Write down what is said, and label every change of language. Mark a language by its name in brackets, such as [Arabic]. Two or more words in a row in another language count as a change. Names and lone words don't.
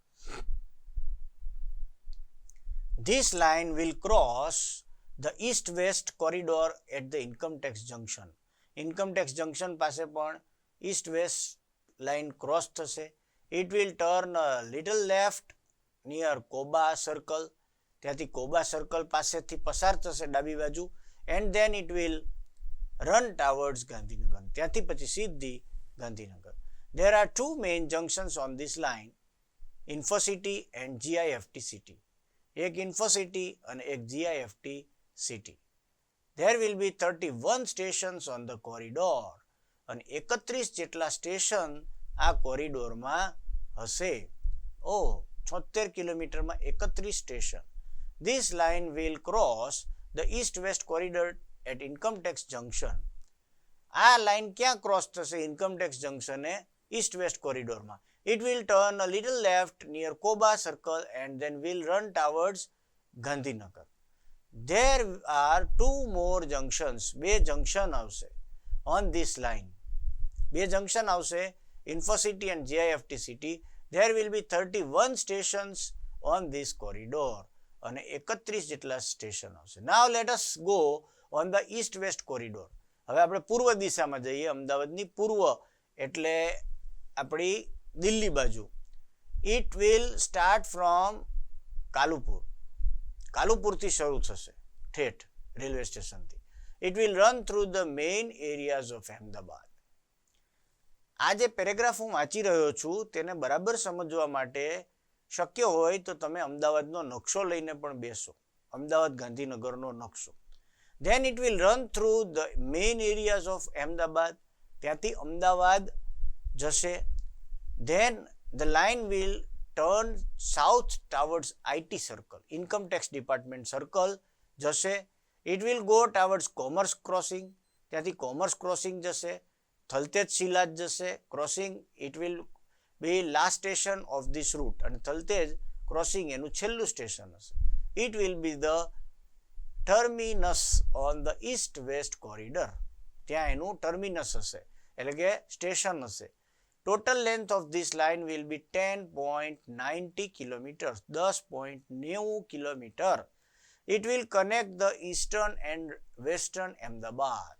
[English] This line will cross the east-west corridor at the income tax junction. [Gujarati] ઇન્કમ ટેક્સ જંકશન પાસે પણ ઈસ્ટ વેસ્ટ લાઇન ક્રોસ થશે. [English] It will turn a little left near Koba circle, [Gujarati] ત્યાંથી કોબા સર્કલ પાસેથી પસાર થશે ડાબી બાજુ, [English] and then it will run towards Gandhinagar, [Gujarati] ત્યાંથી પછી સીધી ગાંધીનગર. [English] There are two main junctions on this line, Infocity and GIFT City. [Gujarati] એક ઇન્ફોસિટી અને એક GIFT સિટી. [English] There will be 31 stations on the corridor, [Gujarati] અને 31 જેટલા સ્ટેશન આ કોરિડોરમાં હશે. 76 કિલોમીટરમાં 31 સ્ટેશન. [English] This line will cross the east-west corridor at income tax junction. [Gujarati] આ લાઇન ક્યાં ક્રોસ થશે? ઇન્કમ ટેક્સ જંકશને ઈસ્ટ વેસ્ટ કોરિડોરમાં. [English] It will turn a little left near Koba circle and then will run towards Gandhinagar. There are two more junctions. [Gujarati] બે જંકશન આવશે [English] on this line. [Gujarati] બે જંકશન આવશે [English] Infocity and GIFT City. There will be 31 stations on this corridor. [Gujarati] અને 31 જેટલા સ્ટેશન આવશે. [English] Now let us go on the east west corridor. [Gujarati] હવે આપણે પૂર્વ દિશામાં જઈએ. અમદાવાદની પૂર્વ એટલે આપણી દિલ્હી બાજુ. [English] It will start from Kalupur. [Gujarati] કાલુપુરથી શરૂ થશે ઠેઠ રેલવે સ્ટેશનથી. [English] It will run through the main areas of Ahmedabad. [Gujarati] આ જે પેરેગ્રાફ હું વાંચી રહ્યો છું તેને બરાબર સમજવા માટે શક્ય હોય તો તમે અમદાવાદનો નકશો લઈને પણ બેસો, અમદાવાદ ગાંધીનગરનો નકશો. [English] Then it will run through the main areas of Ahmedabad. [Gujarati] ત્યાંથી અમદાવાદ જશે. [English] Then the line will turn south towards IT circle, income tax department circle જશે. It will go towards commerce crossing. [Gujarati] ત્યાંથી [English] commerce crossing [Gujarati] જશે. થલતેજ શિલાજ જશે crossing. [English] It will be last station of this route. [Gujarati] અને થલતેજ crossing એનું છેલ્લું સ્ટેશન હશે. [English] It will be the terminus on the east west corridor. [Gujarati] ત્યાં એનું ટર્મિનસ હશે એટલે કે સ્ટેશન હશે. [English] Total length of this line will be 10.90 kilometer, 10.90 kilometer. It will connect the eastern and western Ahmedabad.